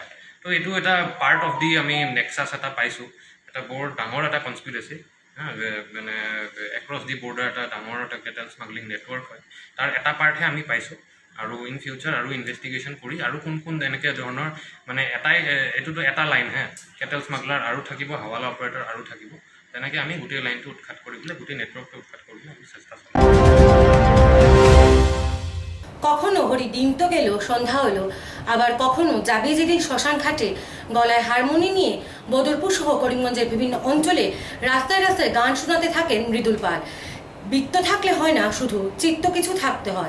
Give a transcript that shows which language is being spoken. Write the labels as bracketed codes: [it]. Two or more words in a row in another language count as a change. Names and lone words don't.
[as] তো এইটো এটা [en] part of the [as] আমি নেক্সাছ এটা পাইছোঁ, এটা বৰ ডাঙৰ এটা কনস্পিৰেচি, মানে [en] across the border [as] এটা ডাঙৰ এটা [en] cattle smuggling network [as] হয়। তাৰ এটা পাৰ্টহে আমি পাইছোঁ, আৰু [en] in future [as] আৰু ইনভেষ্টিগেশ্যন কৰি আৰু কোন এনেকৈ ধৰণৰ মানে এইটোতো এটা লাইনহে, [en] cattle smuggler [as] আৰু থাকিব, [en] hawala operator [as] আৰু থাকিব, তেনেকৈ আমি গোটেই লাইনটো উৎখাত কৰিবলৈ, গোটেই নেটৱৰ্কটো উৎখাত কৰিবলৈ আমি চেষ্টা কৰিম। [bn] কখনো হরি দিন তো গেল, সন্ধ্যা হলো, আবার কখনো যাবে যেদিন শ্মশান ঘাটে গলায় হারমোনি নিয়ে বদরপুর সহ করিমগঞ্জের বিভিন্ন অঞ্চলে রাস্তায় রাস্তায় গান শোনাতে থাকেন মৃদুল পাল। বৃত্ত থাকলে হয় না, শুধু চিত্ত কিছু থাকতে হয়।